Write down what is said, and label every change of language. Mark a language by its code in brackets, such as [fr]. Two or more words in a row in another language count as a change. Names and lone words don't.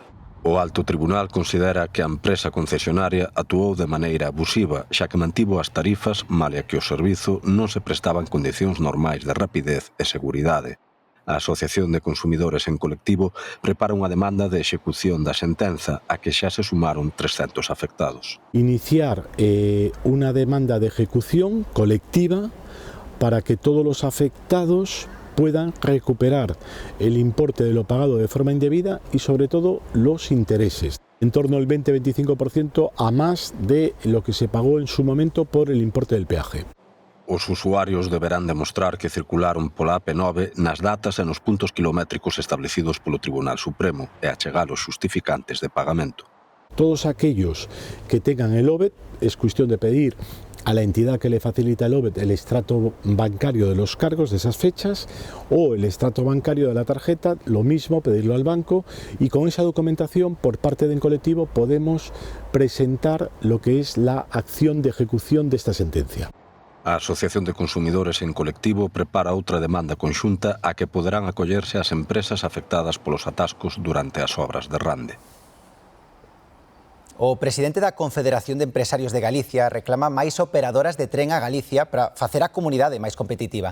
[gl] O Alto Tribunal considera que a empresa concesionaria actuou de maneira abusiva, xa que mantivo as tarifas, malia que o servizo non se prestaba en condicións normais de rapidez e seguridade. A Asociación de Consumidores en Colectivo prepara unha demanda de execución da sentenza a que xa se sumaron 300 afectados. [es] Iniciar unha demanda de ejecución colectiva para que todos los afectados puedan recuperar el importe de lo pagado de forma indebida y sobre todo los intereses. En torno al 20-25% a más de lo que se pagó en su momento por el importe del peaje. [gl] Os usuarios deberán demostrar que circularon pola AP9 nas datas e nos puntos kilométricos establecidos polo Tribunal Supremo e achegar os justificantes de pagamento. [es] Todos aquellos que tengan el OVET, es cuestión de pedir a la entidad que le facilita el OVED el extracto bancario de los cargos de esas fechas o el extracto bancario de la tarjeta, lo mismo, pedirlo al banco, y con esa documentación por parte del colectivo podemos presentar lo que es la acción de ejecución de esta sentencia. [gl] A Asociación de Consumidores en Colectivo prepara outra demanda conxunta a que poderán acollerse as empresas afectadas polos atascos durante as obras de Rande. O presidente da Confederación de Empresarios de Galicia reclama máis operadoras de tren a Galicia para facer a comunidade máis competitiva.